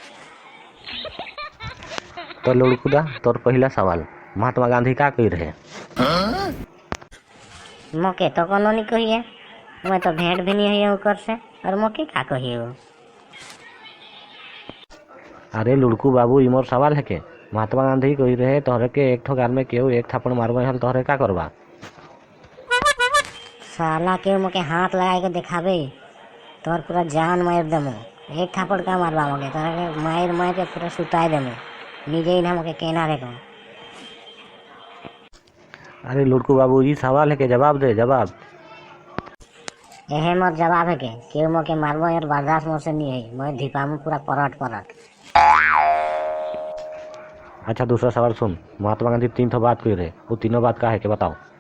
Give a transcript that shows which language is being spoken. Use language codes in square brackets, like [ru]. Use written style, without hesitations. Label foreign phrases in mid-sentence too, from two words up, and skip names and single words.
[bho] तो लुड़कुदा तोर पहला सवाल, महात्मा गांधी का कही रहे? मोके तो कोनो नहीं कही है, मैं तो भेंट भी नहीं है ऊपर से, और मोके का कही हो। अरे लुड़कू बाबू ई मोर सवाल है के महात्मा गांधी कही रहे तोहरे के एक ठो गाल में केहू एक थापड़ मारबे हल तोहरे का करबा? साला के मोके हाथ लगा के दिखाबे तोर पूरा जान मार देमु। एक थापड़ का मारबा मोके तोरा के मार मार के पूरा सुताई देमु। निजे ही ना मोके कहना रे को। अरे लुड़कू बाबू ये सवाल है के जवाब दे जवाब। यही मोर जवाब है के केहू मोके मारबो यार बर्दाश्त मोर से नहीं है। मैं धिपामु पूरा परट। अच्छा दूसरा सवाल सुन, महात्मा गांधी तीन ठो बात कही रहे, वो तीनों बात का है के बताओ?